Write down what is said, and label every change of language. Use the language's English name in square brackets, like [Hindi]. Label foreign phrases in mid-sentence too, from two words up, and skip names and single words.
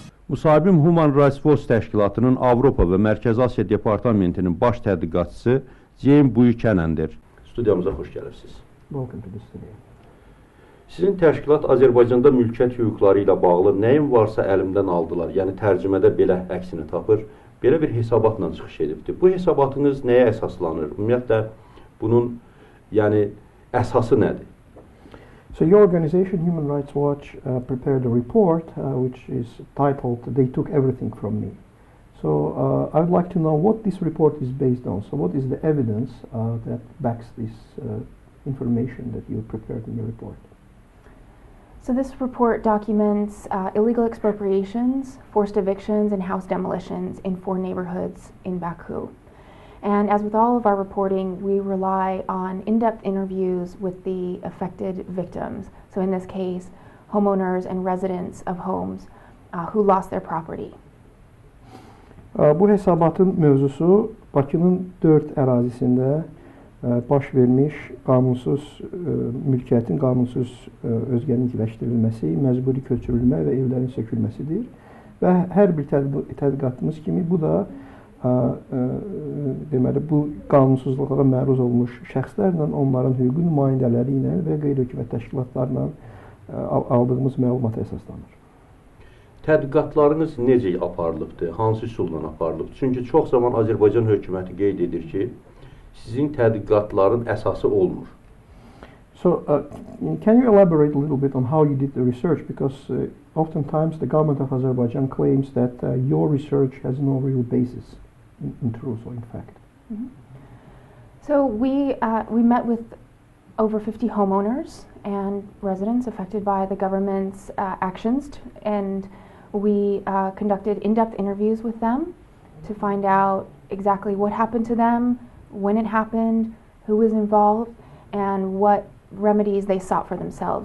[Azerbaijani] Müsahibim Human Rights Watch təşkilatının Avropa və Mərkəzi Asiya Departamentinin baş tədqiqatçısı Ceyn Byukənəndir. Studiyamıza xoş gəlirsiniz. [English] Welcome to the studio. [Azerbaijani] Sizin təşkilat Azərbaycanda mülkiyyət hüquqları ilə bağlı nəyin varsa əlimdən aldılar. Yəni tərcümədə belə əksini tapır. Belə bir hesabatla çıxış edibdir. Bu hesabatınız nəyə əsaslanır? Ümumiyyətlə bunun əsası nədir? [English] So your organization, Human Rights Watch, prepared a report which is titled "They Took Everything from Me." So I would like to know what this report is based on. So what is the evidence that backs this information that you prepared in your report? So this report documents illegal expropriations, forced evictions, and house demolitions in 4 neighborhoods in Baku. And as with all of our reporting, we rely on in-depth interviews with the affected victims. So in this case, homeowners and residents of homes who lost their property. [Azerbaijani] Bu hesabatın mövzusu Bakının 4 ərazisində baş vermiş qanunsuz mülkiyyətin qanunsuz özgənlikləşdirilməsi, məcburi köçürülmə və evlərin sökülməsidir. Və hər bir tədqiqatımız kimi bu da deməli bu qanunsuzluqlara məruz olmuş şəxslərlə, onların hüquqi nümayəndələri ilə və qeyri-hökumət təşkilatlarla aldığımız məlumata əsaslanır. Tədqiqatlarınız necə aparılıbdır? Hansı üsulla aparılıbdır? Çünki çox zaman Azərbaycan hökuməti qeyd edir ki, sizin tədqiqatların əsası olmur. So can you elaborate a little bit on how you did the research? Because oftentimes the government of Azerbaijan claims that your research has no real basis in truth or in fact. Mm-hmm. [English] So we met with over 50 homeowners and residents affected by the government's actions, and we conducted in-depth interviews with them to find out exactly what happened to them, when it happened, who was involved, and what remedies they sought for themselves.